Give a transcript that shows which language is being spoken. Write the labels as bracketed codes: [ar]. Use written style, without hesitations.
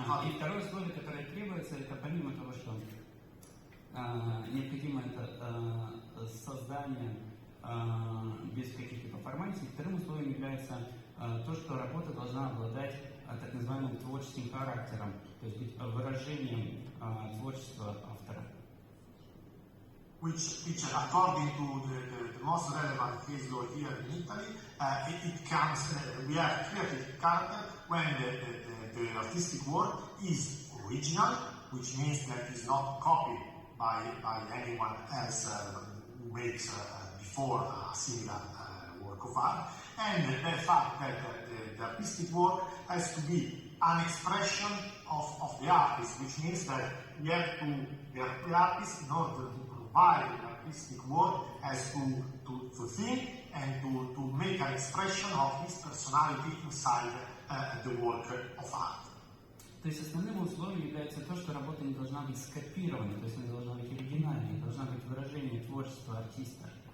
[ru] И второе условие, которое требуется, это помимо того, что необходимо это создание без каких-либо формальностей, вторым условием является то, что работа должна обладать так называемым творческим характером, то есть быть выражением творчества автора. [en] Which according to the most relevant case law here in Italy, it comes, we have creative character when the artistic work is original, which means that it's not copied by anyone else who makes before a similar work of art, and the fact that the artistic work has to be an expression of the artist, which means that you have to, the artist, in order to provide an artistic work as to think and to make an expression of his personality inside the work of art. [ru] То есть основным условием является то, что работа не должна быть скопирована, то есть она должна быть оригинальной, должна быть выражение творчества артиста.